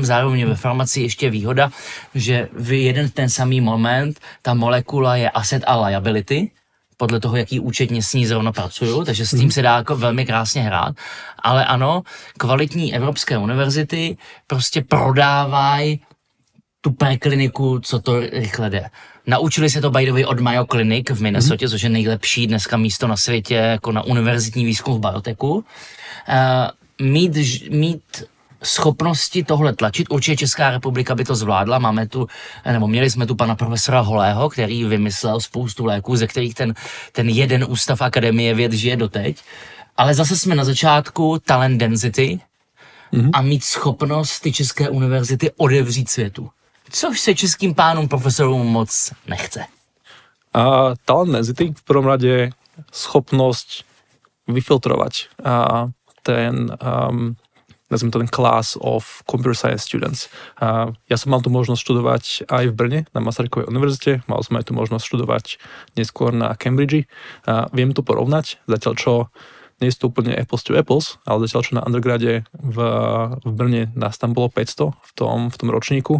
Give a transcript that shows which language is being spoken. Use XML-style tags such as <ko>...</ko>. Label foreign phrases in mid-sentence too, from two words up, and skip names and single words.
<cs>Zároveň ve farmacii ještě výhoda, že v jeden ten samý moment ta molekula je asset a liability, podle toho, jaký účetně s ní zrovna pracuju, takže s tím se dá jako velmi krásně hrát. Ale ano, kvalitní evropské univerzity prostě prodávají tu prekliniku, co to rychle jde. Naučili se to</cs> <en>by the way</en> <cs>od Mayo Clinic v Minnesotě, což je nejlepší dneska místo na světě jako na univerzitní výzkum v biotechu. Mít schopnosti tohle tlačit, určitě Česká republika by to zvládla, měli jsme tu pana profesora Holého, který vymyslel spoustu léků, ze kterých ten jeden ústav Akademie věd žije doteď, ale zase jsme na začátku</cs> <en>talent density</en> <cs>a mít schopnost ty české univerzity odevřít světu. Což se českým pánům profesorům moc nechce.</cs> <sk>A</sk> <en>talent density</en> <sk>v prvom rade schopnosť vyfiltrovať ten</sk> <en>class of computer science students.</en> <sk>Ja som mal tu možnosť študovať aj v Brne na Masarykovej univerzite, mal som aj tu možnosť študovať neskôr na Cambridge. Viem to porovnať, zatiaľ čo nie sú to úplne</sk> <en>apples to apples,</en> <sk>ale zatiaľ čo na undergrade v Brne nás tam bolo 500 v tom ročníku.</sk>